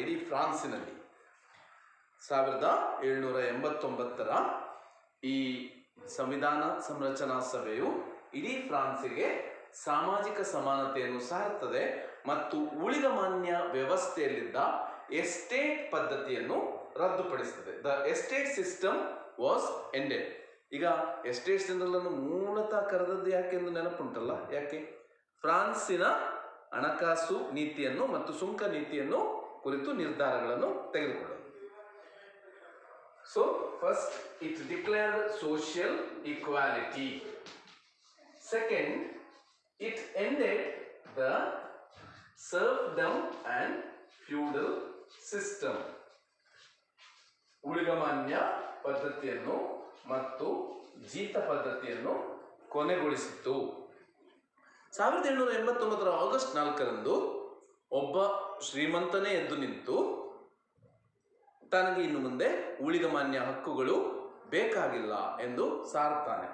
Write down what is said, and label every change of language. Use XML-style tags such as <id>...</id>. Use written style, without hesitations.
<kn>ಇಡೀ ಫ್ರಾನ್ಸಿನಲ್ಲಿ 1789 ಈ ಸಂವಿಧಾನ ಸಂರಚನಾ ಸಭೆಯು ಇಡೀ ಫ್ರಾನ್ಸಿಗೆ ಸಾಮಾಜಿಕ ಸಮಾನತೆಯನ್ನು ಸಾರುತ್ತದೆ ಮತ್ತು ಉಳಿದ ಮಾನ್ಯ ವ್ಯವಸ್ಥೆಯಲ್ಲಿದ್ದ ಎಸ್ಟೇಟ್ ಪದ್ಧತಿಯನ್ನು ರದ್ದುಪಡಿಸುತ್ತದೆ.</kn> <en>The estate system was ended.</en> <kn>ಈಗ ಎಸ್ಟೇಟ್ ಜನರನ್ನು ಮೂಲತಃ ಕರೆದದ್ದು ಯಾಕೆ ಎಂದು ನೆನಪುಂಟಲ್ಲ? ಯಾಕೆ? ಫ್ರಾನ್ಸಿನ ಹಣಕಾಸು ನೀತಿಯನ್ನು ಮತ್ತು ಸುಂಕ ನೀತಿಯನ್ನು ಕುರಿತು ನಿರ್ಧಾರಗಳನ್ನು ತೆಗೆದುಕೊಳ್ಳಲು.</kn> <en>So first it declared social equality. Second, it ended the serfdom and feudal system.</en> <kn>ಉಳಿಗಮಾನ್ಯ ಪದ್ಧತಿಯನ್ನು ಮತ್ತು ಜೀತ ಪದ್ಧತಿಯನ್ನು ಕೊನೆಗೊಳಿಸಿತು. 1789 ಆಗಸ್ಟ್ 4 ಒಬ್ಬ ಶ್ರೀಮಂತನೇ ಎದ್ದು ನಿಂತು ತನಗೆ ಇನ್ನು ಮುಂದೆ ಉಳಿಗಮಾನ್ಯ ಹಕ್ಕುಗಳು ಬೇಕಾಗಿಲ್ಲ ಎಂದು ಸಾರುತ್ತಾನೆ.</kn>